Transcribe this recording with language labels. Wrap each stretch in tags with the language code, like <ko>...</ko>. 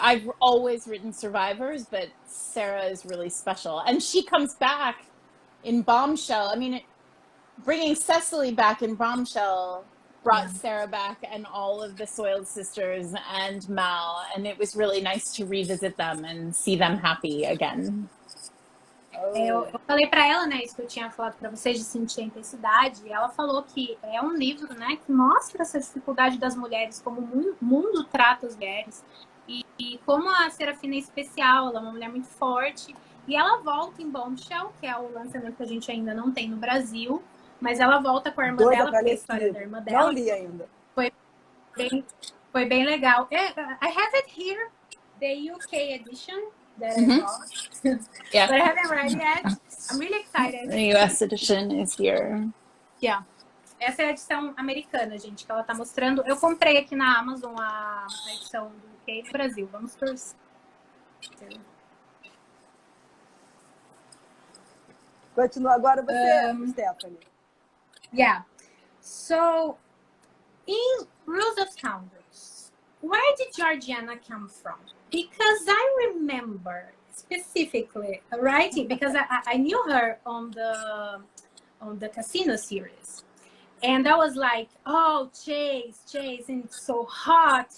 <en>I've always written survivors, but Sarah is really special. And she comes back in Bombshell. I mean, bringing Cecily back in Bombshell brought Sarah back, and all of the Soiled Sisters and Mal. And it was really nice to revisit them and see them happy again.</en> <pt>Eu falei para ela, né, isso que eu tinha falado para vocês, de sentir a intensidade, e ela falou que é um livro, né, que mostra essa dificuldade das mulheres, como o mundo trata as mulheres, e como a Serafina é especial, ela é uma mulher muito forte, e ela volta em Bombshell, que é o lançamento que a gente ainda não tem no Brasil, mas ela volta com a irmã dela, porque é a história da irmã dela. Não li ainda. Foi bem legal.</pt> <en>I have it here, the UK edition. That I bought. Yeah. But I haven't read yet. I'm really excited. The US edition is here. Yeah.</en> <pt>Essa é a edição americana, gente, que ela tá mostrando. Eu comprei aqui na Amazon a edição do UK do Brasil. Vamos torcer. Continua agora você, Stephanie.</pt> <en>Yeah. So, in Rules of Scoundrels, where did Georgiana come from? Because I remember specifically writing, because I knew her on the Casino series, and I was like, oh, Chase, and it's so hot.</en>